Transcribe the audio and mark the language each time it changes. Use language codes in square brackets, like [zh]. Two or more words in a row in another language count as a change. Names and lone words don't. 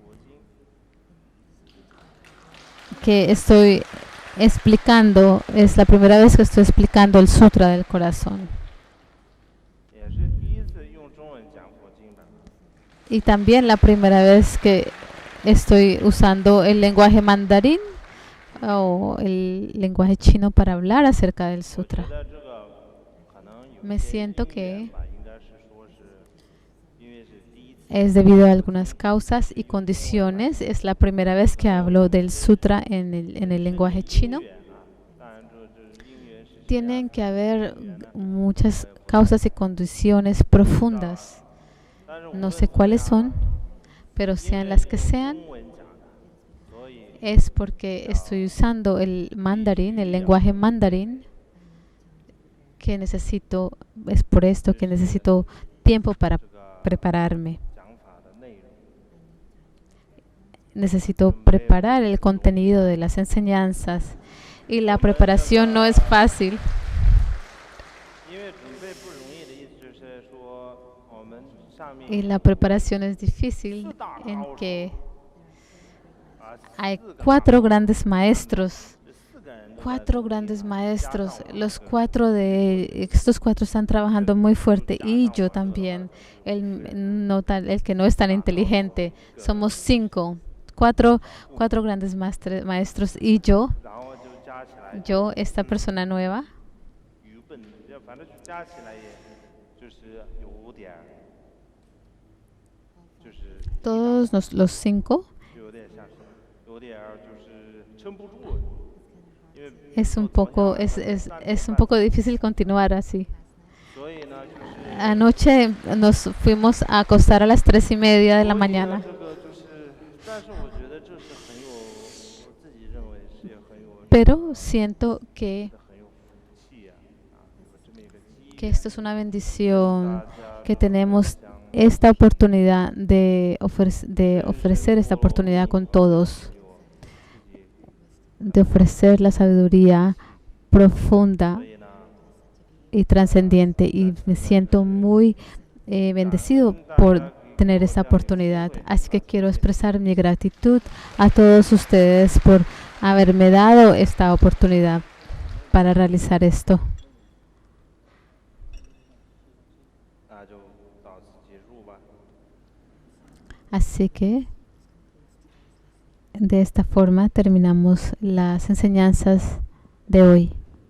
[es] que estoy explicando, es la primera vez que estoy explicando el Sutra del Corazón. Y también la primera vez que estoy usando el lenguaje mandarín o el lenguaje chino para hablar acerca del [zh] 我觉 [es] sutra. [zh] 得这个可能有 [es] Me [zh] 些 [es] siento [zh] 因缘 [es] que [zh] 吧，应该是说是因为是第一次 [es] es debido a algunas causas y condiciones. Es la primera vez que hablo del sutra en el lenguaje chino. [zh] 因缘啊，当然这因缘是这样 [es] Tienen que haber muchas causas y condiciones profundas. [zh] 但是我 [es] No [zh] 们 [es] sé [zh] 怎么 [es] cuáles [zh] 样 [es] son, pero [zh] 因 [es] sean [zh] 为 [es] las que [zh] 用 [es] sean, [zh] 中文讲的，所以 [es] es porque estoy usando el mandarín, el lenguaje mandarín, que necesito, es por esto que necesito tiempo para [zh] 这个 [es] prepararme. [zh] 讲法的内容。 [es] Necesito preparar el contenido de las enseñanzas y la preparación no es fácil. [zh] 因为准备不容易的意思就是说，我们上面 [es] Y la preparación es difícil en que hay 4 grandes maestros. [zh] 4 个人都在 [es] 4 grandes maestros. Los 4 de estos 4 están trabajando muy fuerte y yo también. El que no es tan inteligente. Somos 5. 4 grandes maestros y [zh] 然后就加起来 [es] yo, esta persona nueva. [zh] 愚笨的，就反正加起来也就是有点儿，就是 [es] Todos los 5. [zh] 有点像是有点儿就是撑不住，因为 [es] Es un poco, es un poco difícil continuar así. [zh] 所以呢就是 [es] Anoche nos fuimos a acostar a las 3:30 de la [zh] 所以呢 [es] mañana. [zh] 这个就是，但是我觉得这是很有，我自己认为是也很有， [es] Pero siento que [zh] 很有福气啊，有这么一个机 [es] que [zh] 缘， [es] esto es una bendición, [zh] 大家 [es] que [zh] 都 [es] tenemos [zh] 将 [es] esta oportunidad de ofrecer esta oportunidad con todos, [zh] 有自己， [es] de ofrecer la sabiduría profunda [zh] 所以呢， [es] y trascendiente. Y me siento muy bendecido por tener esta oportunidad. Así que quiero expresar mi gratitud a todos ustedes por haberme dado esta oportunidad para realizar esto. [zh] 那就到此结束吧。 [es] Así que de esta forma terminamos las enseñanzas de hoy.